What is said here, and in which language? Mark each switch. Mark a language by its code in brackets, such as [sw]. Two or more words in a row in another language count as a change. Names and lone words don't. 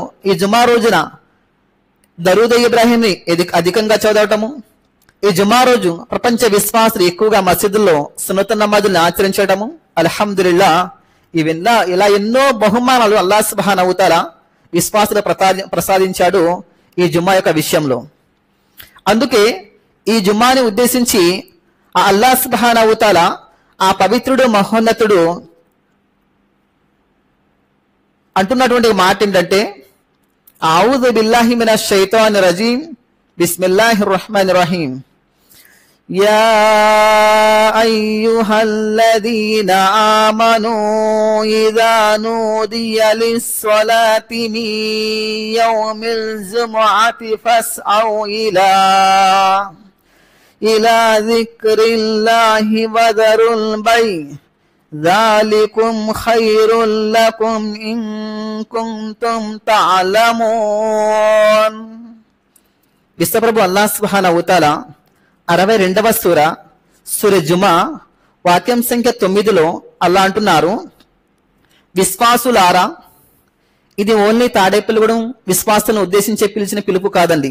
[te] ఈ జుమా రోజున దరూద్ ఇబ్రాహీంని అధికంగా చదవటము ఈ జుమా రోజు ప్రపంచ విశ్వాసులు ఎక్కువగా మసీదుల్లో సున్నత్ నమాజుల్ని ఆచరించడము అల్హమ్దులిల్లా ఇలా ఎన్నో బహుమానాలు [ar] الله سبحانه تعالى [te] విశ్వాసులు ప్రసాదించాడు ఈ జుమ్మా యొక్క విషయంలో అందుకే ఈ జుమ్మాని ఉద్దేశించి ఆ [ar] الله سبحانه تعالى [te] ఆ పవిత్రుడు మహోన్నతుడు అంటున్నటువంటి మాట ఏంటంటే [ar] أعوذ بالله من الشيطان الرجيم بسم الله الرحمن الرحيم [te] يا [ar] أيها الذين آمنوا إذا نودي للصلاة من يوم الجمعة فاسعوا إلى ذكر الله وذروا البيع ذلكم خير لكم إن كنتم تعلمون. [te] విశ్వప్రభు [ar] الله سبحانه وتعالى [te] 62వ సూర జుమా వాక్యం సంఖ్య 9లో అల్లాహ్ అంటున్నారు, విశ్వాసులారా, ఇది ఓన్లీ తాడేపల్లిగూడెం విశ్వాసులను ఉద్దేశించి పిలిచిన పిలుపు కాదండి.